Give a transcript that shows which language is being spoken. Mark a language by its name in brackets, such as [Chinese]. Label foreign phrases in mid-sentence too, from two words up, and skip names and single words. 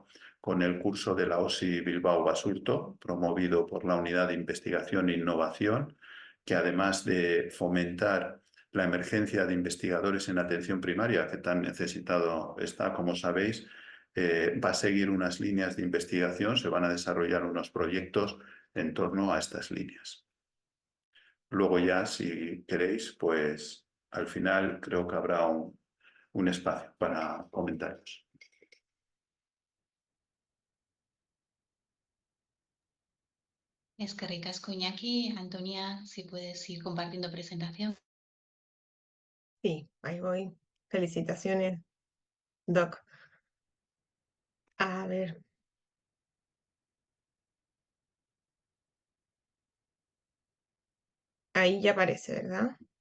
[Spanish] Con el curso de la OSI Bilbao Basurto, promovido por la Unidad de Investigación e Innovación, que además de fomentar la emergencia de investigadores en atención primaria, que tan necesitado está, como sabéis, va a seguir unas líneas de investigación, se van a desarrollar unos proyectos en torno a estas líneas. Luego ya, si queréis, pues al final creo que habrá un espacio para comentarios. [Basque] Eskerrik asko, Iñaki. [Spanish] Antonia, si puedes ir compartiendo presentación. Sí, ahí voy. Felicitaciones, Doc. A ver. Ahí ya aparece, ¿verdad?